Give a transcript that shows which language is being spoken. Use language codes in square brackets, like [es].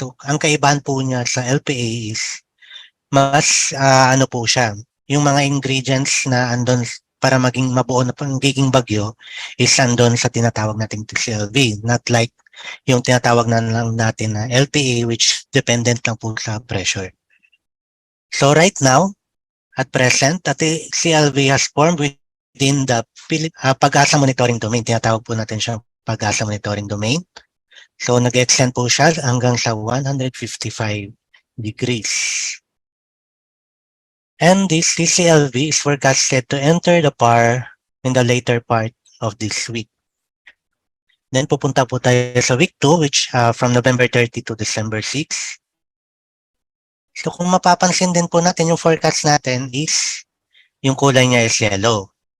[tl] So ang kaibahan po niya sa LPA is mas ano po siya, yung mga ingredients na andon para maging mabuo na pagiging bagyo is andon sa tinatawag nating TCLV, not like yung tinatawag na lang natin na LPA which dependent lang po sa pressure. [en] So right now, at present, the TCLV has formed within the Pag-asa Monitoring Domain. [tl] Tinatawag po natin siya Pag-asa Monitoring Domain. So nag-extend po siya hanggang sa 155 degrees. [en] And this TCLV is forecasted to enter the PAR in the later part of this week. [tl] Then pupunta po tayo sa week 2 [en] which from November 30 to December 6. [tl] So kung mapapansin din po natin yung forecast natin is yung kulay niya is yellow.